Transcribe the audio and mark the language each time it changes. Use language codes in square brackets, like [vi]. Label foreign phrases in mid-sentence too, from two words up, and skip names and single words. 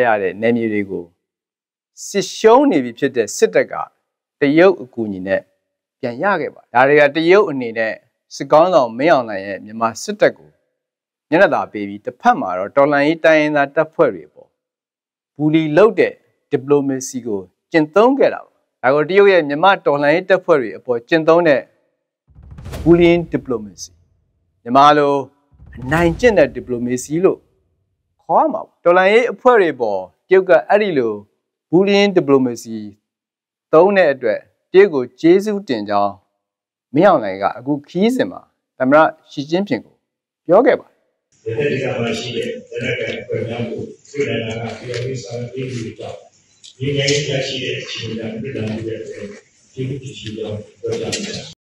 [my] တဲ့နယ်မြေတွေကိုစစ်ရှုံးနေပြီဖြစ်တဲ့စစ်တပ်ကတရုတ်အကူအညီနဲ့ပြန်ရခဲ့ပါတယ်ဒါတွေကတရုတ်အနေနဲ့စစ်ကောင်းဆောင်မင်း အောင်လှိုင်ရဲ့မြန်မာစစ်တပ်ကိုညနေသာပေးပြီးတစ်ဖက်မှာတော့တော်လိုင်းတိုင်းရင်းသားတပ်ဖွဲ့တွေပေါ့ဘူလီ လုပ်တဲ့ diplomacy ကိုကျင့်သုံးခဲ့တာပါဒါကိုတရုတ်ရဲ့မြန်မာတော်လှန်ရေးတပ်ဖွဲ့တွေအပေါ်ကျင့်သုံးတဲ့ [en] bullying diplomacy [my] မြန်မာလိုအနိုင်ကျင့်တဲ့ diplomacy လို့ခေါ်မှာပါတော်လှန်ရေးအဖွဲ့တွေပေါ်တရုတ်ကအဲ့ဒီလို [en] bullying diplomacy [my] သုံးတဲ့အတွက်တရုတ်ကိုကျေးဇူးတင်ကြောင်းမင်းအောင်လှိုင်ကအခုခီးစဉ်မှာသမ္မတရှီကျင်းဖျင်ကိုပြောခဲ့ပါတယ် ဒီကနေ့ရှိတဲ့လက်နက်ကိုင်ဖွဲ့များကိုဆွေးနွေးတာကပြည်သူ့စာရေးတွေကြောင့်ဒီနေ့ရရှိတဲ့အခြေအနေတွေပြည်ထောင်စုရဲ့ဒီကိစ္စကိုပြောပြမယ်